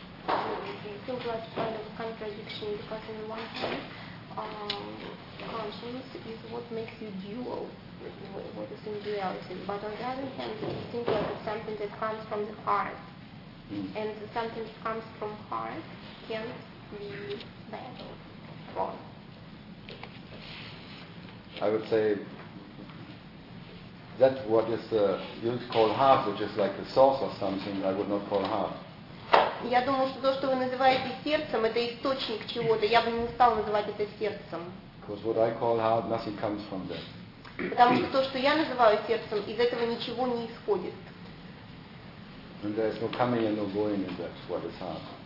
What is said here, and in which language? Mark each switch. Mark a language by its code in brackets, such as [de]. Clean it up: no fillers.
[en] Contradiction because on one hand conscience is what makes you dual, what is in duality, but on the other hand you think that it's something that comes from the heart, and something that comes from heart can't be bad or wrong. I would say that what is you call heart, which is like the source of something, I would not call heart. [ru] Я думаю, что то, что вы называете сердцем, это источник чего-то. Я бы не стала называть это сердцем. [en] Because what I call heart, nothing comes from that. [ru] Потому что то, что я называю сердцем, из этого ничего не исходит. [en] And there is no coming and no going in that what is heart.